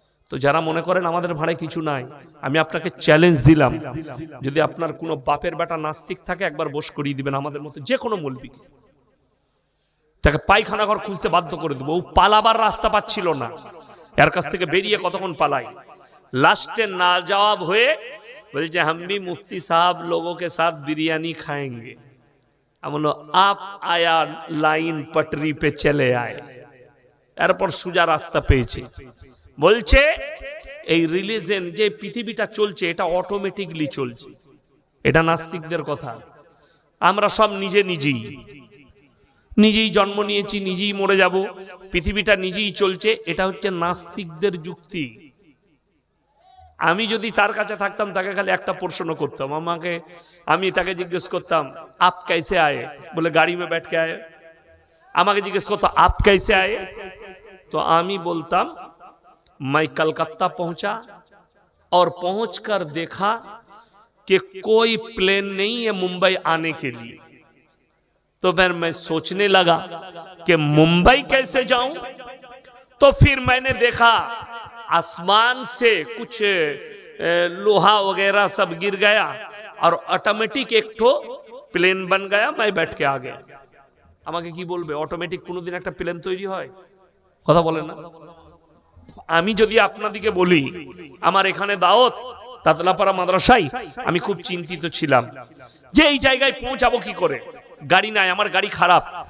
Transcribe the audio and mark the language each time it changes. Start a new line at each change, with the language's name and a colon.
Bangla: তো যারা মনে করেন আমাদের ভাড়ে কিছু নাই, আমি আপনাকে চ্যালেঞ্জ দিলাম, যদি আপনার কোনো বাপের বেটা নাস্তিক থাকে একবার বস করিয়ে দিবেন আমাদের মতো যে কোনো মৌলবীকে, তাকে পায়খানা ঘর খুঁজতে বাধ্য করে দেবো। ও পালাবার রাস্তা পাচ্ছিল না, এর কাছ থেকে বেরিয়ে কতক্ষণ পালাই, লাস্টে না জবাব হয়ে বলছে
Hindi: हम भी मुफ्ती साहब लोगों के साथ बिरयानी खाएंगे। हम बोलो आप आया लाइन पटरी पे चले आए।
Bangla: এরপর সোজা রাস্তা পেয়েছে। বলছে এই রিলিজিয়ন যে পৃথিবীটা চলছে এটা অটোমেটিকলি চলছে। এটা নাস্তিকদের কথা। আমরা সব নিজেই জন্ম নিয়েছি, নিজেই মরে যাব, পৃথিবীটা নিজেই চলছে, এটা হচ্ছে নাস্তিকদের যুক্তি। আমি যদি তার কাছে থাকতাম, তাকে খালি একটা প্রশ্ন করতাম, আমি তাকে জিজ্ঞেস করতাম
Hindi: আপ कैसे आए,
Bangla: বলে গাড়ি
Hindi: में बैठ के आए।
Bangla: আমাকে জিজ্ঞেস করতো
Hindi: आप कैसे आए, तो
Bangla: আমি বলতাম
Hindi: मैं कलकत्ता पहुंचा और पहुंचकर देखा कि कोई प्लेन नहीं है मुंबई आने के लिए। तो फिर मैं सोचने लगा कि मुंबई कैसे जाऊं। तो फिर मैंने देखा आसमान से कुछ लोहा वगैरह सब गिर गया और ऑटोमेटिक एक ठो प्लेन बन गया, मैं बैठ के आ गया।
Bangla: আমাকে কি বলবে, অটোমেটিক কোনোদিন একটা প্লেন তৈরি হয়? কথা বলেন না। আমি যদি আপনাদিকে বলি, আমার এখানে দাওয়াত তাতলাপাড়া মাদ্রাসায়, আমি খুব চিন্তিত ছিলাম যে এই জায়গায় পৌঁছাবো কি করে, গাড়ি নাই, আমার গাড়ি খারাপ।